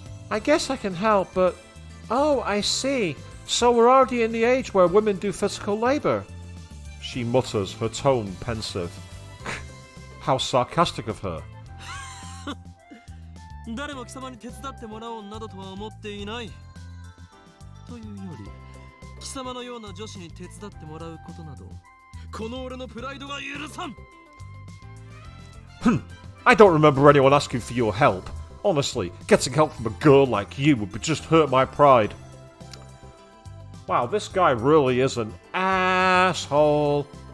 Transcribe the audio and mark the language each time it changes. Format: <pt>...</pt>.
<en>I guess I can help, but... Oh, I see. So we're already in the age where women do physical labour. She mutters, her tone pensive. How sarcastic of her.</en> <ja>誰も貴様に手伝ってもらおうなどとは思っていない。というより、貴様のような女子に手伝ってもらうことなど、この俺のプライドが許さん。</ja> <en>I don't remember anyone asking for your help. Honestly, getting help from a girl like you would just hurt my pride. Wow, this guy really is an asshole.</en>